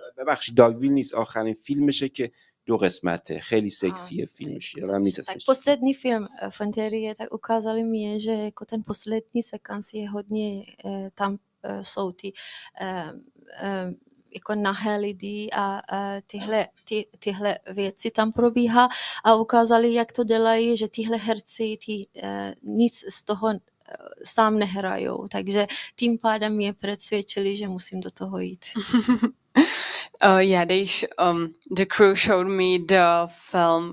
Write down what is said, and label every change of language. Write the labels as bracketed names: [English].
[Persian] ببخشید داگویل نیست، آخرین فیلمشه که 2 قسمته، خیلی سکسیه فیلمش، یادم نیست اسمش. [Czech] Poslední film von Trier, tak ukázali mi, že jako ten poslední sekans je hodně, tam jsou ty jako nahé lidi a tyhle věci tam probíhá a ukázali, jak to dělají, že tyhle herci nic z toho sám nehrajou, takže tím pádem mě přesvědčili, že musím do toho jít. [English] Yeah, the crew showed me the film.